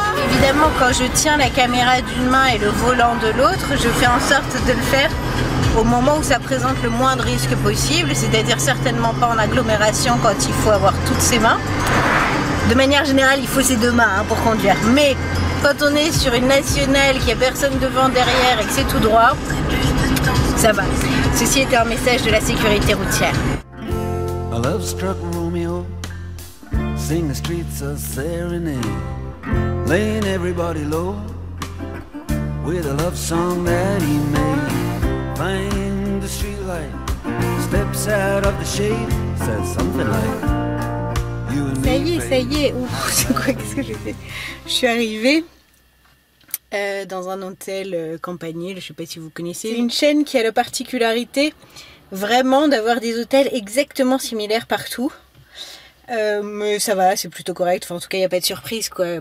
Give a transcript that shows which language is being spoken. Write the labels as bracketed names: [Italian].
[French] Évidemment, quand je tiens la caméra d'une main et le volant de l'autre, je fais en sorte de le faire au moment où ça présente le moins de risques possible, c'est-à-dire certainement pas en agglomération quand il faut avoir toutes ses mains. De manière générale, il faut ses 2 mains hein, pour conduire. Mais quand on est sur une nationale, qu'il n'y a personne devant, derrière et que c'est tout droit, ça va. Ceci était un message de la sécurité routière. [English] A love struck Romeo, sing the streets a serenade, laying everybody low, with a love song that he made. Find the streetlight, steps out of the shade, says something like you and me. [French] Ça y est, ouf, c'est quoi, qu'est-ce que j'ai fait? Je suis arrivée dans un hôtel Campanile, je sais pas si vous connaissez. C'est une chaîne qui a la particularité vraiment d'avoir des hôtels exactement similaires partout. Mais ça va, c'est plutôt correct. Enfin, en tout cas, il n'y a pas de surprise, quoi.